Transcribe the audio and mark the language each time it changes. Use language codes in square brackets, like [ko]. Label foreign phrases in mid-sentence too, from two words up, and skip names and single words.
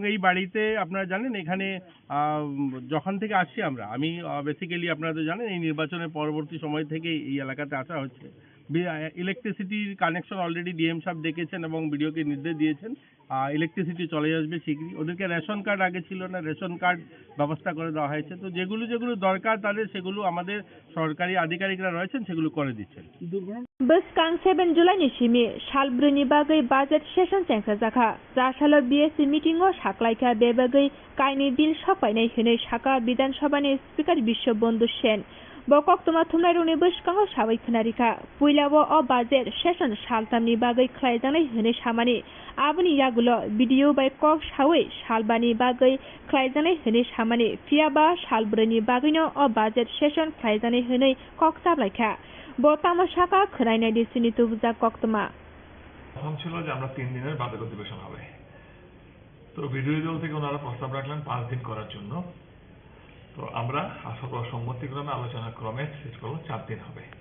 [bn] এই বাড়িতে আপনারা জানেন এখানে যখন থেকে আসছি আমি বেসিক্যালি আপনারা তো জানেন এই নির্বাচনের পরবর্তী সময় থেকে এই এলাকাতে আসা হচ্ছে [en] electricity connection already DM [bn] সাহেব দেখেছেন এবং বিডিওকে নির্দেশ দিয়েছেন ইলেকট্রিসিটি চলে আসবে শীঘ্রই ওদেরকে [en] ration card [bn] আগে ছিল না [en] ration card [bn] ব্যবস্থা করে দেওয়া হয়েছে তো যেগুলো দরকার তাদের সেগুলো আমাদের সরকারি আধিকারিকরা রয়েছেন সেগুলো করে দিচ্ছেন [trp] Beskang 7 July ni simi salbruni bagai [en] budget session [trp] chengsa jaka jasalo BSC meeting o saklaika bebagai kaini bill sapainai hinai saka bidan sabha ni speaker Bisho Bondhu Sen bokok tuma thumnai runi beskang o sabai khunarika puilabo o [en] budget session [trp] saltamni bagai khlaijanai hinai samani abuni yagulo video by kok sawai salbani bagai khlaijanai hinai samani fiaba salbruni bagaino o [en] budget session [trp] khlaijanai hinai kok sablaika বর্তমান শাখা খরাইনাই দিছিনি তুবজা কক্তমা [bn] এখন ছিল যে আমরা 3 দিনের বাজেট অধিবেশন হবে তো বিরোধী দল থেকে ওনারা প্রস্তাব রাখলেন 5 দিন করার জন্য তো আমরা সকল সম্মতিক্রমে আলোচনা ক্রমে শেষ করব 4 দিন হবে